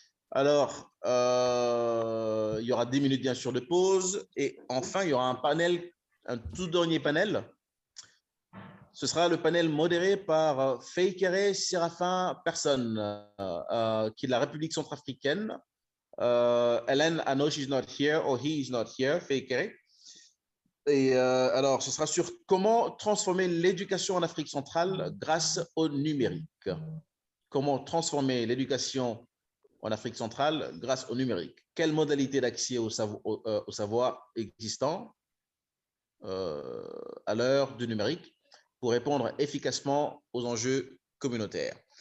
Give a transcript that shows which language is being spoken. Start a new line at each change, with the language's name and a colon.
French: Alors, il y aura 10 minutes, bien sûr, de pause. Et enfin, il y aura un panel, un tout dernier panel. Ce sera le panel modéré par Feikere Séraphin Person, qui est de la République centrafricaine.
English: Hélène, I know she's not here, or he is not here, Feikere.
French: Et alors, ce sera sur comment transformer l'éducation en Afrique centrale grâce au numérique. Comment transformer l'éducation en Afrique centrale grâce au numérique. Quelle modalité d'accès au savoir existant à l'heure du numérique pour répondre efficacement aux enjeux communautaires?